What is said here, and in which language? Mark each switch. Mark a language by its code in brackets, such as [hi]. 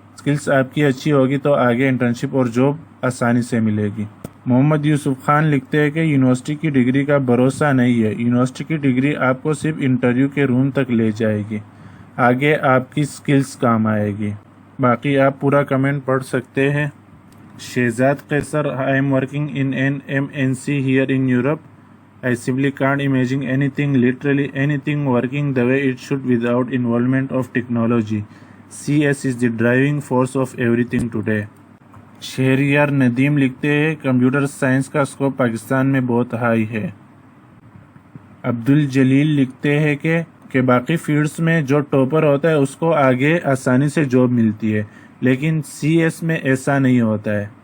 [ur] Skills آپ کی اچھی ہوگی تو آگے انٹرنشپ اور جاب آسانی سے ملے گی. محمد یوسف خان لکھتے ہیں کہ یونیورسٹی کی ڈگری کا بھروسہ نہیں ہے. یونیورسٹی کی ڈگری آپ کو صرف انٹرویو کے روم تک لے جائے گی، آگے آپ کی سکلز کام آئے گی. باقی آپ پورا کمنٹ پڑھ سکتے ہیں. [en] Shahzad Qaiser, I am working in an MNC here in Europe. I simply can't imagine anything, literally anything, working the way it should without involvement of technology. CS is the driving force of everything today. [ur] Shahryar Nadeem لکھتے ہیں computer science کا scope Pakistan میں بہت high ہے. عبد الجلیل لکھتے ہیں کہ باقی فیلڈز میں جو ٹاپر ہوتا ہے اس کو آگے آسانی سے جاب ملتی ہے، لیکن CS میں ایسا نہیں ہوتا ہے.